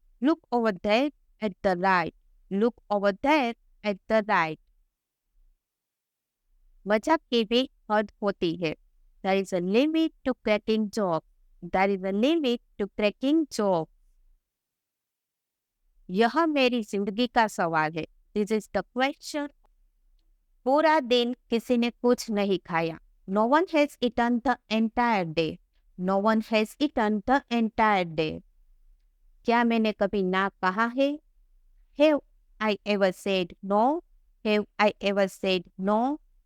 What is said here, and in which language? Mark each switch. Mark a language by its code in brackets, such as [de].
[en] Look over there at the right. Look over there at the right. [hi] मजाक की भी हद होती है. [en] There is a limit to cracking jokes. There is a limit to cracking jokes. [hi] यह मेरी जिंदगी का सवाल है. [en] This is the question. [hi] पूरा दिन किसी ने कुछ नहीं खाया. [en] No one has eaten the entire day. No one has eaten the entire day. [hi] क्या मैंने कभी ना कहा है? [en] Have I ever said no? Have I ever said no?